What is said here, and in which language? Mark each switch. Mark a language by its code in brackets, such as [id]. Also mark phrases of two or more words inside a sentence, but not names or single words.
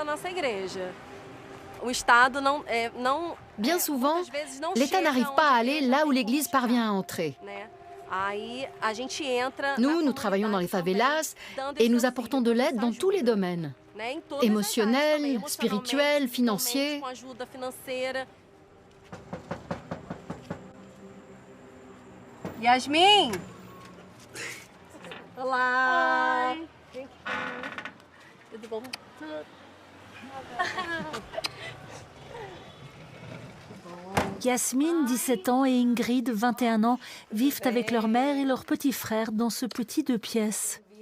[fr] Bien souvent, l'État n'arrive pas à aller là où l'église parvient à entrer. Nous travaillons dans les favelas et nous apportons de l'aide dans tous les domaines. Émotionnel, spirituel, financier. Yasmin! [pt] Olá! Tudo bom? [fr] Yasmine, 17 ans, et Ingrid, 21 ans, vivent avec leur mère et leur petit frère dans ce petit 2 pièces.